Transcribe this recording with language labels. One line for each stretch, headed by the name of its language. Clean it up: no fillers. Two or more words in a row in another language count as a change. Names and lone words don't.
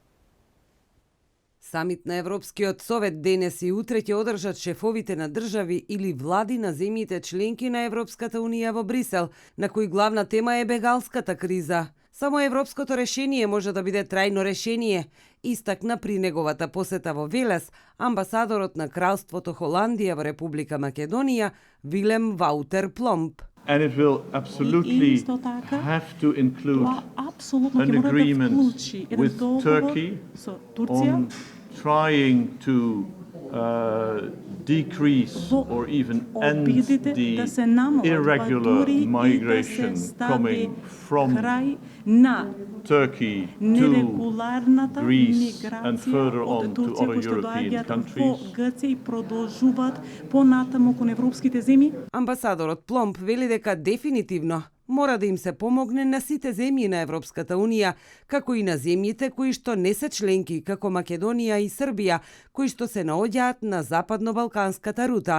Macedonian: Самит на Европскиот совет денес и утре ќе одржат шефовите на држави или влади на земјите членки на Европската Унија во Брисел, на кој главна тема е бегалската криза. Само европското решение може да биде трајно решение, истакна при неговата посета во Велес амбасадорот на Кралството Холандија во Република Македонија Вилем Ваутер Пломп.
English: And it will absolutely have to include an agreement with Turkey on trying to decrease or even end the irregular migration coming from Turkey to Greece and further on to other European countries.
Macedonian: Амбасадорот Пломп вели дека дефинитивно мора да им се помогне на сите земји на Европската Унија, како и на земјите кои што не се членки, како Македонија и Србија, кои што се наоѓаат на западно-балканската рута.